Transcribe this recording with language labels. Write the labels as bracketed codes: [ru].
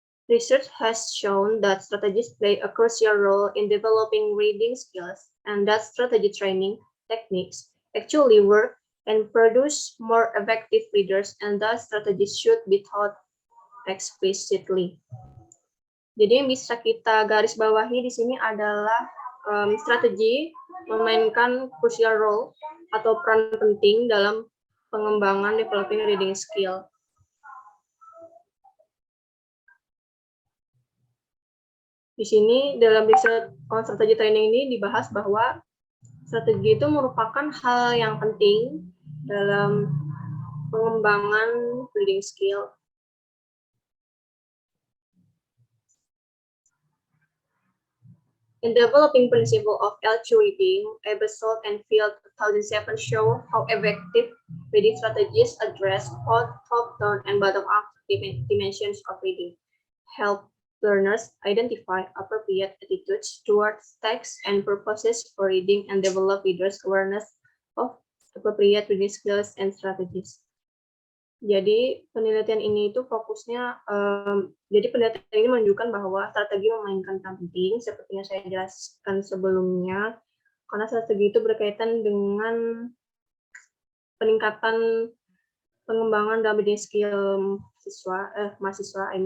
[en] Research has shown that strategies play a crucial role in developing reading skills, and that strategy training techniques actually work and produce more effective readers, and thus strategies should be taught explicitly. [id] Jadi yang bisa kita garis bawahi di sini adalah strategi memainkan crucial role atau peran penting dalam pengembangan [en] developing reading skill. [id] Di sini dalam riset strategi training ini dibahas bahwa strategi itu merupakan hal yang penting dalam pengembangan reading skill. [en] In developing principle of L2 reading, Ebersole and Field 2007 show how effective reading strategies address both top-down and bottom-up dimensions of reading, help learners identify appropriate attitudes towards text and purposes for reading, and develop readers' awareness of appropriate reading skills and strategies. [id] Jadi penelitian ini itu fokusnya, jadi penelitian ini menunjukkan bahwa strategi memainkan peran penting, seperti yang saya jelaskan sebelumnya, karena strategi itu berkaitan dengan peningkatan pengembangan dalam reading skill mahasiswa,